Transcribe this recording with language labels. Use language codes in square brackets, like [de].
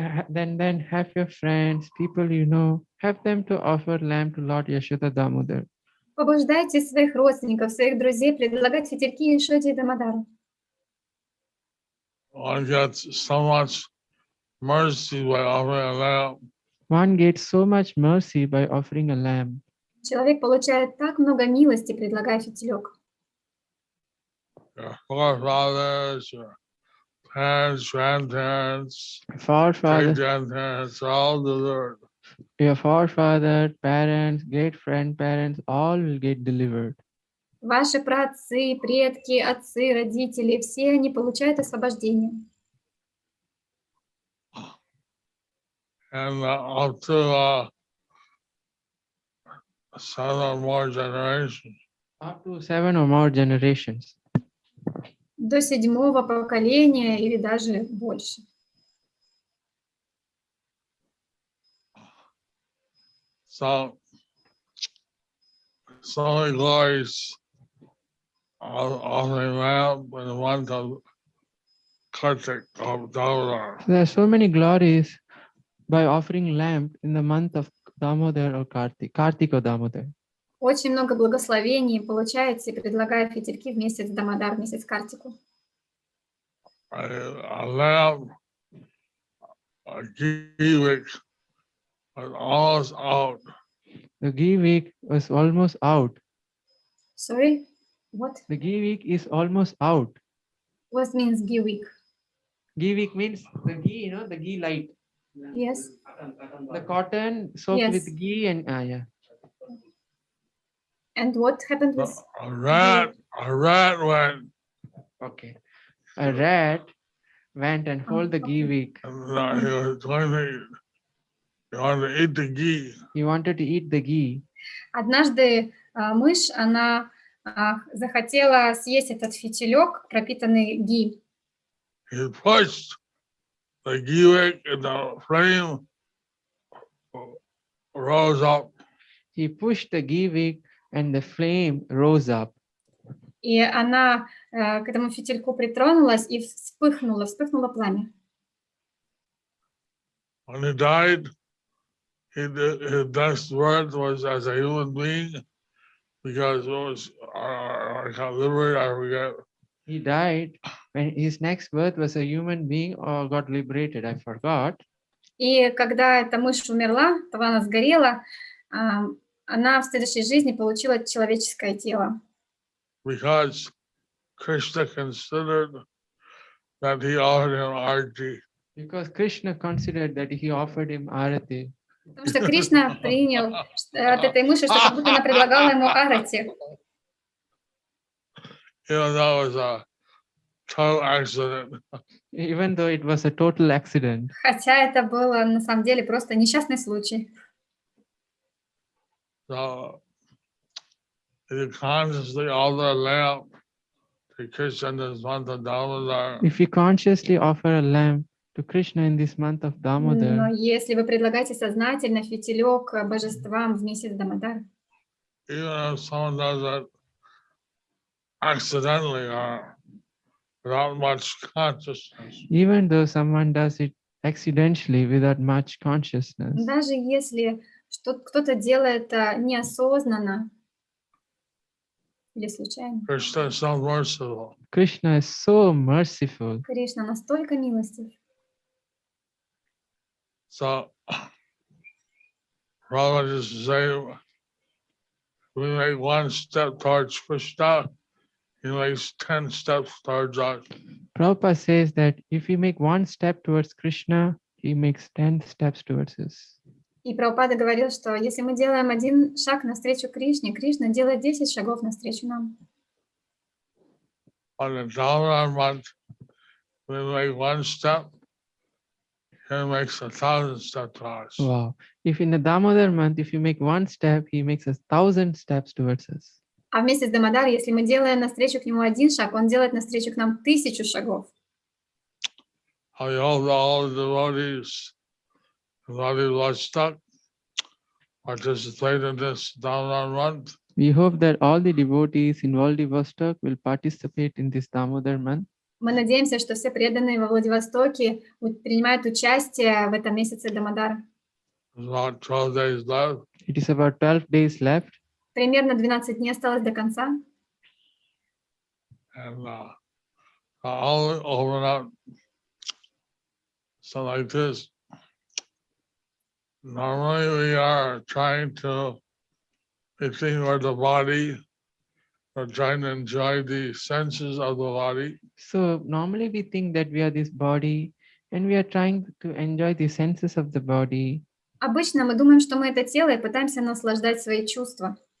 [en] then have your friends, people you know, have them to offer lamp to Lord Yashoda Damodar. [ru] Побуждайте своих родственников, своих друзей предлагать фитильки Ешоде и Дамодару. [en] One gets so much mercy by offering a lamp. One gets so much mercy by offering a lamp. [ru] Человек получает так много милости, предлагая фитилек. [en] Your forefathers, your parents, grandparents, Forefather, great-grandparents, are all delivered. your forefather, parents, great grandparents, all will get delivered. [ru] Ваши праотцы, предки, отцы, родители, все они получают освобождение. [en] And up to 7 or more generations. Up to 7 or more generations. [ru] До 7-го поколения или даже больше. [en] So many glories of offering lamp in the month of Kartik of Damodar. There are so many glories by offering lamp in the month of Damodar or Kartik or Damodar. [ru] Очень много благословений получаете, предлагая фитильки в месяц Дамодар, в месяц Картику. [en] A lamp, a ghee wick was almost out. The ghee week was almost out. Sorry, what? The ghee week is almost out. What means ghee week? Ghee week means the ghee, the ghee light. Yes. The cotton soaked Yes. with ghee and yeah. And what happened with? A rat went. Okay. A rat went and hold the ghee week. And he was going to eat the ghee. He wanted to eat the ghee. [ru] Однажды мышь, она захотела съесть этот фитилек, пропитанный ги. [en] He pushed the ghee wick and the flame rose up. He pushed the ghee wick and the flame rose up. [ru] И она к этому фитильку притронулась и вспыхнуло пламя. [en] When he died, his next word was as a human being, because it was I forget. He died when his next birth was a human being or got liberated. I forgot. [ru] И когда эта мышь умерла, тогда она сгорела, она в следующей жизни получила человеческое тело. [en] Because Krishna considered that he offered him arti. Because Krishna considered that he offered him arati. [ru] Потому что Кришна принял от этой мысли, что как будто она предлагала ему арати. [en] Even though it was a total accident. Even though it was a total accident. [ru] Хотя это было на самом деле просто несчастный случай. [en] So if you consciously offer a lamp to Krishna in this month of Damodar, If you consciously offer a lamp to Krishna in this month of [ru] Но [en] Damodar, [ru] если вы предлагаете сознательно фитилек божествам в месяц Дамодар, [en] even if someone does it accidentally or without much consciousness, even though someone does it accidentally without much consciousness, [ru] даже если кто-то делает это неосознанно или случайно, [en] Krishna is so merciful. Krishna is so merciful. [ru] Кришна настолько милостив. [en] So Prabhupada used to say, we make one step towards Krishna, he makes 10 steps towards us. Prabhupada says that if we make one step towards Krishna, he makes 10 steps towards us. [ru] И Прабхупада говорил, что если мы делаем один шаг навстречу Кришне, Кришна делает 10 шагов навстречу нам. [en] On the Damodar month, we make one step, he makes 1,000 steps to us. Wow. If in the Damodar month, if you make one step, he makes 1,000 steps towards us. [ru] А вместе с Дамодар, если мы делаем навстречу к нему один шаг, он делает навстречу к нам 1000 шагов. [en] I hope all the devotees in Vladivostok participate in this Damodar month. We hope that all the devotees in Vladivostok will participate in this Damodar month. [ru] Мы надеемся, что все преданные во Владивостоке принимают участие в этом месяце Дамодар. [en] There's about 12 days left. It is about 12 days left. [ru] Примерно 12 дней осталось до конца. [en] And I'll open up so like this. Normally we are trying to be thinking about the body, or trying to enjoy the senses of the body. So normally we think that we are this body and we are trying to enjoy the senses of the body. [ru] Обычно мы думаем, что мы это тело и пытаемся наслаждать свои чувства.